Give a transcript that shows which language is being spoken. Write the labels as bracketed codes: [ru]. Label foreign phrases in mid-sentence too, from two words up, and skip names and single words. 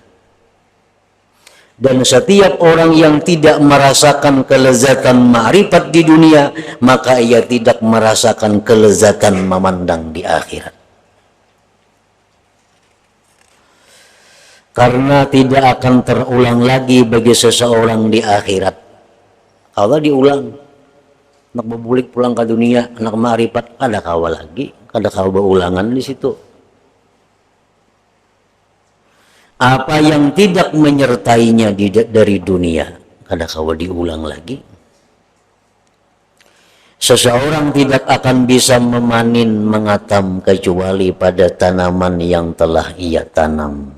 [id] Dan setiap orang yang tidak merasakan kelezatan ma'rifat di dunia, maka ia tidak merasakan kelezatan memandang di akhirat. Karena tidak akan terulang lagi bagi seseorang di akhirat. [bjn] Kalau diulang, anak bebulik pulang ke dunia, anak ma'rifat, ada kawa lagi, ada kawa berulangan di situ. Apa yang tidak menyertainya dari dunia, ada kawa diulang lagi. [id] Seseorang tidak akan bisa memanen, mengatam kecuali pada tanaman yang telah ia tanam.